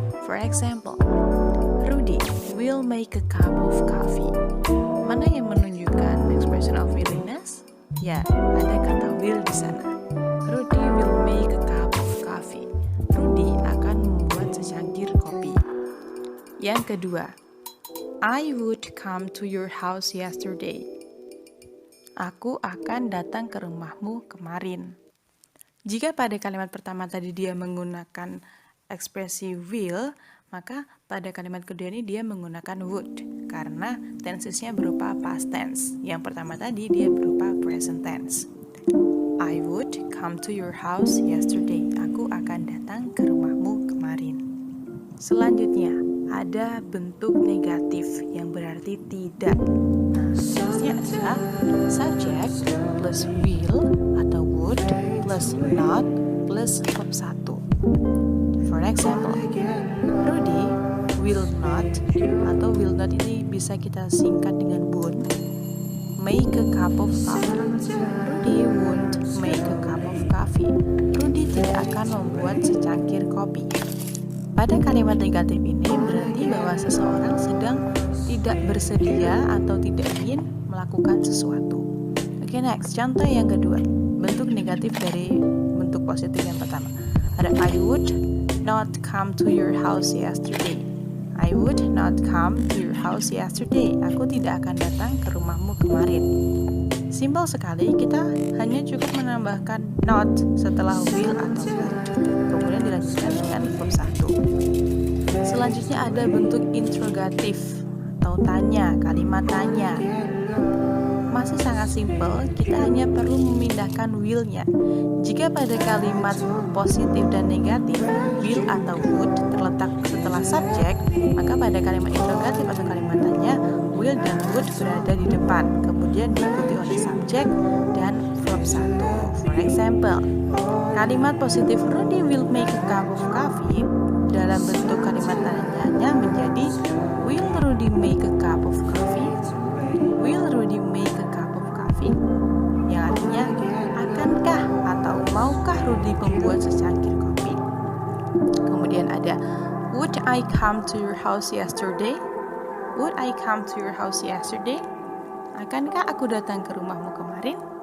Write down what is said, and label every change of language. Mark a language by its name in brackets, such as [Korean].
[English] For example, Rudy will make a cup of coffee. [Indonesian] Mana yang menunjukkan [English] expression of willingness? [Indonesian] Ya, ada kata will di sana. [English] Rudy will make a cup of coffee. [Indonesian] Rudy akan membuat secangkir kopi. Yang kedua, [English] I would come to your house yesterday. [Indonesian] Aku akan datang ke rumahmu kemarin. Jika pada kalimat pertama tadi dia menggunakan ekspresi will, maka pada kalimat kedua ini dia menggunakan would karena tensesnya berupa past tense. Yang pertama tadi dia berupa present tense. [English] I would come to your house yesterday. [Indonesian] Aku akan datang ke rumahmu kemarin. Selanjutnya ada bentuk negatif yang berarti tidak. Nah, tensesnya adalah subject plus will atau would plus not plus verb 1. [English] For example, Rudy will not [Indonesian] atau [English] will not [Indonesian] ini bisa kita singkat dengan [English] won't make a cup of coffee. Rudy won't make a cup of coffee. [Indonesian] Rudy tidak akan membuat secangkir kopi. Pada kalimat negatif ini berarti bahwa seseorang sedang tidak bersedia atau tidak ingin melakukan sesuatu. Oke, next, contoh yang kedua, bentuk negatif dari bentuk positif yang pertama. Ada [English] I would not come to your house yesterday. I would not come to your house yesterday. [Indonesian] Aku tidak akan datang ke rumahmu kemarin. Simpel sekali, kita hanya cukup menambahkan not setelah will atau would. Kemudian dilanjutkan dengan verb 1. Selanjutnya ada bentuk interrogatif atau tanya, kalimat tanya. Masih sangat simpel, kita hanya perlu memindahkan will-nya. Jika pada kalimat positif dan negatif, will atau would terletak setelah subjek, maka pada kalimat interrogatif atau kalimat tanya, will dan would berada di depan, kemudian diikuti oleh subjek dan verb 1. [English] For example, [Indonesian] kalimat positif [English] Rudy will make a cup of coffee [Indonesian] dalam bentuk kalimat tanyanya menjadi [English] will Rudy make a cup of coffee? Will Rudy make a cup of coffee? [Indonesian] Yang artinya, akankah atau maukah Rudy membuat secangkir kopi? Kemudian ada, [English] would I come to your house yesterday? Would I come to your house yesterday? [Indonesian] Akankah aku datang ke rumahmu kemarin?